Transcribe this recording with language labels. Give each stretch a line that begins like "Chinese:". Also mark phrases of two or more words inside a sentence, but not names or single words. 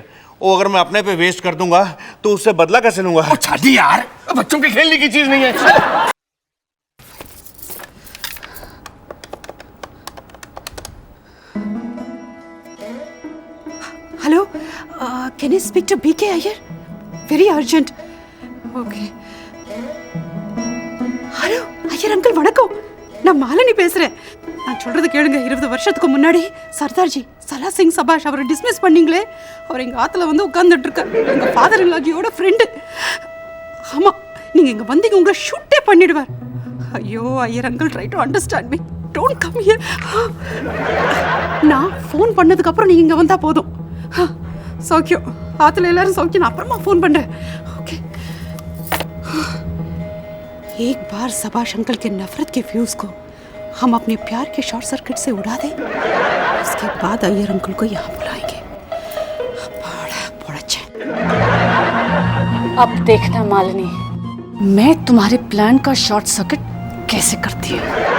Hindi: वो अगर मैं अपने पे वेस्ट कर दूंगा तो उससे बदला कैसे लूंगा? ओ छाती यार, बच्चों के खेलने की चीज नहीं है।
English: Hello, can you speak to BK Iyer? Very urgent.
Tamil: ஓகே. ஹலோ ஐயர் அங்கிள் வணக்கம். நான் மாலினி பேசுறேன். நான் சொல்றது கேளுங்க. 20 வருஷத்துக்கு முன்னாடி சர்தார்ஜி சலா சிங் சபாஷ் அவரை டிஸ்மிஸ் பண்ணீங்களே, அவர் எங்க ஆத்துல வந்து உட்கார்ந்துட்டு இருக்கார். எங்க
English: father in law
Tamil: ஃப்ரெண்டு. ஆமா, நீங்க இங்க வந்தீங்க உங்களை ஷூட்டே பண்ணிடுவார். ஐயோ ஐயர் அங்கிள்,
English: try to understand me. Don't come here.
Tamil: நான் ஃபோன் பண்ணதுக்கு அப்புறம் நீங்க இங்க வந்தா போதும். சௌக்கியம், ஆத்துல எல்லாரும் சௌக்கியம். நான் அப்புறமா ஃபோன் பண்றேன்.
Hindi: ओके. एक बार सबाश अंकल के नफरत के फ्यूज को हम अपने प्यार के
English: short circuit
Hindi: से उड़ा दें, उसके बाद अय्यर अंकल को यहाँ बुलाएंगे. बड़ा अच्छा. अब देखना मालिनी, मैं तुम्हारे प्लान का
English: short circuit
Hindi: कैसे करती हूँ.